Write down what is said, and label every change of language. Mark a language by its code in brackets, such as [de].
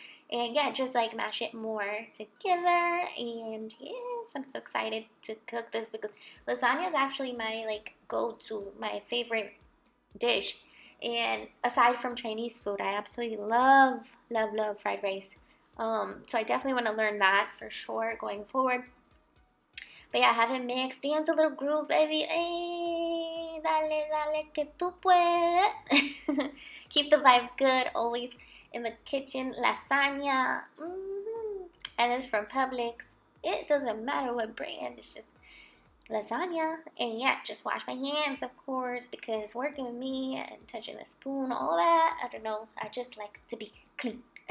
[en] And yeah, just like mash it more together. And yes, I'm so excited to cook this because lasagna is actually my like go-to, my favorite dish. And aside from Chinese food, I absolutely love fried rice. So I definitely want to learn that for sure going forward. But yeah, have it mixed. Dance a little groove, baby. [es] Hey, dale, dale, que tú puedes. [en] Keep the vibe good, always in the kitchen. Lasagna. And it's from Publix. It doesn't matter what brand, it's just lasagna. And yeah, just wash my hands, of course, because working with me and touching the spoon, all that, I don't know, I just like to be clean.